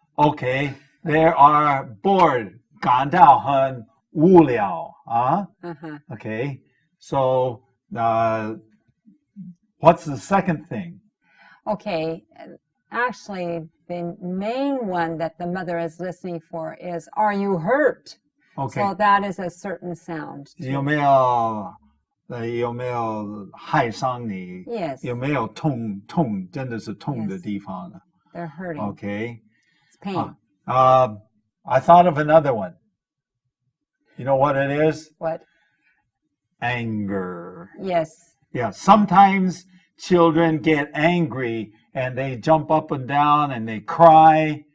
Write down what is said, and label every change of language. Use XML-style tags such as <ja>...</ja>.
<en>Okay, there are bored,</en> <zh>感到很无聊,</zh> <en>Okay, so what's the second thing? Okay, actually, the main one that the mother is listening for is, are you hurt? Okay. So that is a certain sound.</en> <zh>有没有有没有害伤你？</zh> <en>Yes.</en> <zh>有没有痛真的是痛的地方呢？</zh> <en>They're hurting. Okay. It's pain. I thought of another one. You know what it is? What? Anger. Yes. Yeah, sometimes children get angry and they jump up and down and they cry.</en>